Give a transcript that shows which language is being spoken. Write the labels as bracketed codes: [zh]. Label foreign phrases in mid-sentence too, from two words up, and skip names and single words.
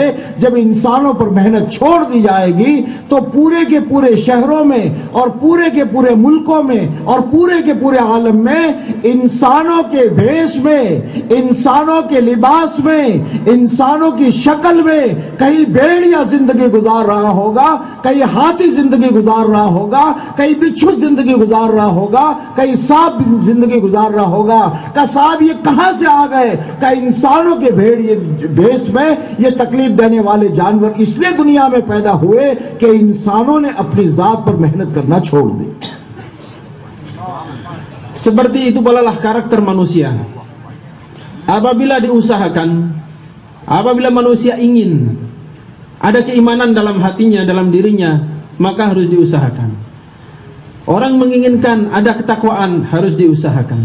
[hi] जब इंसानों पर मेहनत छोड़ दी जाएगी तो पूरे के पूरे शहरों में और पूरे के पूरे मुल्कों में और पूरे के पूरे आलम में इंसानों के भेष में, इंसानों के लिबास में, इंसानों की शक्ल में कहीं भेड़िया जिंदगी गुजार रहा होगा, कहीं हाथी जिंदगी गुजार रहा होगा, कहीं बिच्छू जिंदगी गुजार रहा होगा, कहीं सांप जिंदगी गुजार रहा होगा। का साहब ये कहां से आ गए? का इंसानों के भेष में ये तकलीफ देने वाले जानवर इसलिए दुनिया में पैदा हुए कि इंसानों ने अपनी जात पर मेहनत करना छोड़ दी। [id] Seperti itu pula lah karakter manusia. Apabila diusahakan, apabila manusia ingin ada keimanan dalam hatinya, dalam dirinya, maka harus diusahakan. Orang menginginkan ada ketakwaan, harus diusahakan.